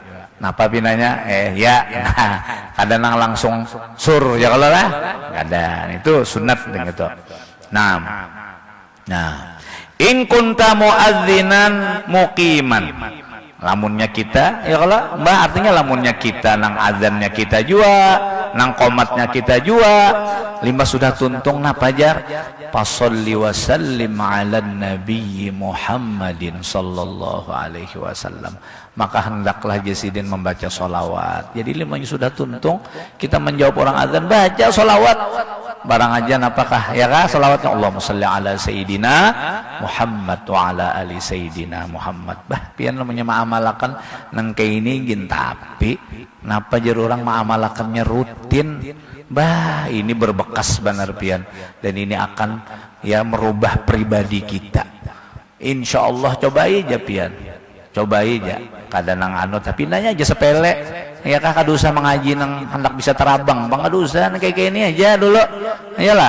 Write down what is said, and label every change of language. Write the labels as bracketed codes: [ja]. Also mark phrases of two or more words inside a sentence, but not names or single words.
[bjn] Nah apa pinanya ya, nah kada nang langsung sur, ya kalau lah kada, itu sunat gitu. Nah [ar] إن كنت مؤذنا مقيما, [bjn] lamunnya kita, ya kalau mbah artinya lamunnya kita nang azannya kita jua, nang qomatnya kita jua, lima sudah tuntung na pajar, [ar] فصل وسلم على النبي محمد صلى الله عليه وسلم, [bjn] maka hendaklah Jasidin membaca sholawat. Jadi limanya sudah tuntung, kita menjawab orang azan, baca sholawat barang aja, apakah ya kah sholawatnya [ar] اللهم صل على سيدنا محمد وعلى آل سيدنا محمد [bjn] wa ala ali sayyidina Muhammad. Bah pian namanya maamalakan nang kayak ini gin, tapi napa jar orang maamalakannya rutin, bah ini berbekas benar pian, dan ini akan ya merubah pribadi kita insyaallah. Coba aja pian, coba aja, kadang nang tapi nanya aja sepele, ya kah kada usah mengaji nang hendak bisa terabang, bang kada usah kayak gini aja dulu, iyalah.